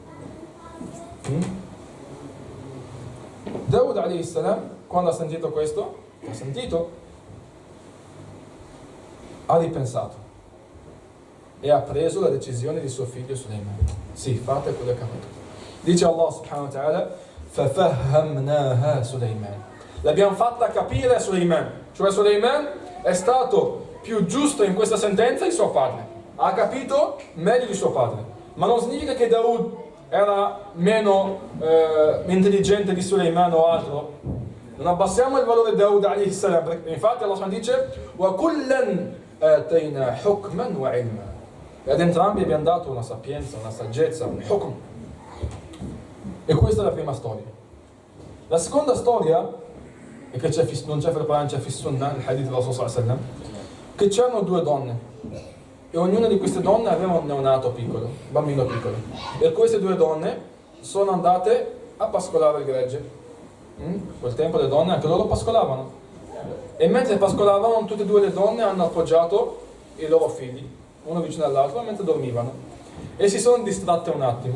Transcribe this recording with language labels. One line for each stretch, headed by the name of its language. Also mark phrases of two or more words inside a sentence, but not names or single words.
Arabic: Daud عليه السلام,
Italian: quando ha sentito questo, ha ripensato e ha preso la decisione di suo figlio Sulaiman. Sì, fate quello che ha fatto. Dice Allah
Arabic: سبحانه وتعالى,
Italian: فَفَهَّمْنَاهَا Sulaiman. L'abbiamo fatta capire a Sulaiman. Cioè Sulaiman è stato più giusto in questa sentenza di suo padre. Ha capito meglio di suo padre. Ma non significa che Daud era meno intelligente di Sulaiman o altro. Non abbassiamo il valore di Daud
Arabic: عليه السلام.
Italian: Infatti Allah dice
Arabic: وَكُلًّا آتَيْنَا حُكْمًا وَعِلْمًا.
Italian: E ad entrambi abbiamo dato una sapienza, una saggezza, un hukm. E questa è la prima storia. La seconda storia, e che non c'è Quran, c'è Sunnah, il hadith del Rasul
Arabic: صلى الله عليه وسلم,
Italian: che c'erano due donne e ognuna di queste donne aveva un neonato piccolo, un bambino piccolo, e queste due donne sono andate a pascolare il gregge. Quel tempo le donne anche loro pascolavano, e mentre pascolavano tutte e due le donne hanno appoggiato i loro figli uno vicino all'altro mentre dormivano e si sono distratte un attimo.